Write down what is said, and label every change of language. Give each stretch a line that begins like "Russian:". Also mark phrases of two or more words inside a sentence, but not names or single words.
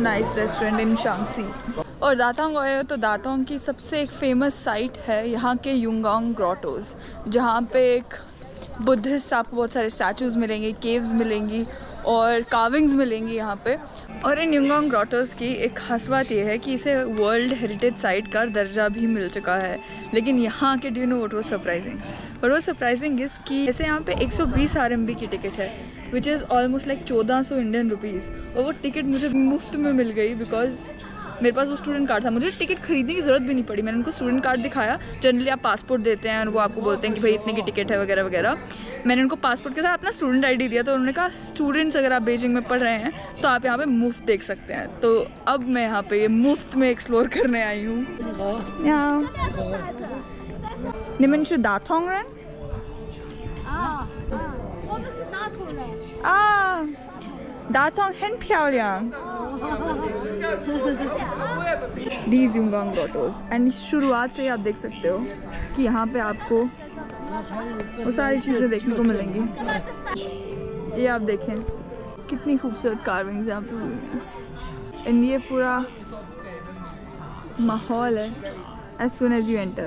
English: nice restaurant in Shanxi.
Hindi: और दातांग आए हो तो दातांग की सबसे एक
English: famous site
Hindi: है यहाँ के युंगोंग ग्रोटोज, जहाँ पे एक बुद्धिस्ट आपको बहुत सारे स्टैचूज़ मिलेंगे, केव्स मिलेंगी और कार्विंग्स मिलेंगी यहाँ पे। और इन युंगोंग ग्रोटोज की एक खास बात यह है कि इसे
English: world heritage site
Hindi: का दर्जा भी मिल चुका है। लेकिन यहाँ के
English: do you know what was surprising?
Hindi: और वो
English: surprising is
Hindi: कि जैसे यहाँ पे 120 RMB की टिकट है,
English: which is almost like 1400 Indian rupees,
Hindi: और वो टिकट मुझे मुफ्त में मिल गई बिकॉज मेरे पास वो
English: student card
Hindi: था। मुझे टिकट खरीदने की ज़रूरत भी नहीं पड़ी, मैंने उनको
English: student card
Hindi: दिखाया। जनरली आप पासपोर्ट देते हैं और वो आपको बोलते हैं कि भाई इतने की टिकट है वगैरह वगैरह। मैंने उनको पासपोर्ट के साथ अपना
English: student ID
Hindi: दिया, तो उन्होंने कहा स्टूडेंट्स अगर आप बीजिंग में पढ़ रहे हैं तो आप यहाँ पे मुफ्त देख सकते हैं। तो अब मैं यहाँ पे ये मुफ्त में एक्सप्लोर करने आई हूँ।
Chinese: 你们大同人我们是大同人。 दाथोंग 很漂亮 These युंगोंग ग्रोटोज।
Hindi: एंड शुरुआत से ही आप देख सकते हो कि यहाँ पे आपको वो सारी चीज़ें देखने को मिलेंगी। ये आप देखें कितनी खूबसूरत कार्विंग्स यहाँ पे हुई हैं। एंड ये पूरा माहौल है
English: as soon as you enter.